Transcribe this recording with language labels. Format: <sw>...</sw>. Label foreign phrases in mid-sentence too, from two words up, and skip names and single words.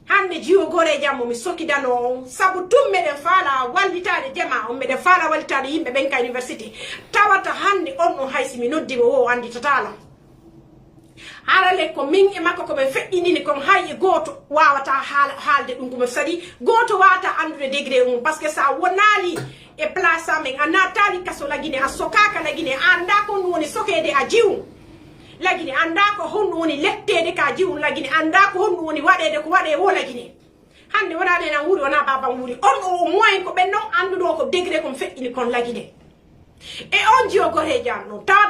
<ff>hande jiwo gore jammo mi sokidano sabu tum meden fala wallitade jama on meden fala wallitade yimbe ben ka university tawata hande on no haysi mi noddi wo andi tatala harale ko min e makko ko be feddini ko hay goto wawata haalde dum ko sadi goto wata andude degré on</ff> <fr>parce que ça</fr> <ff>wonali e place amen anatali kaso lagine a sokaka lagine anda ko woni sokede a jiwu lagine anda ko honno woni lettede ka jiwu lagine anda ko honno woni wadede ko wade wo lagine hande wonade na wuri wona baba wuri on o moyen ko be non andudo ko degré ko feddini kon lagine e on jio gore janno tawata</ff>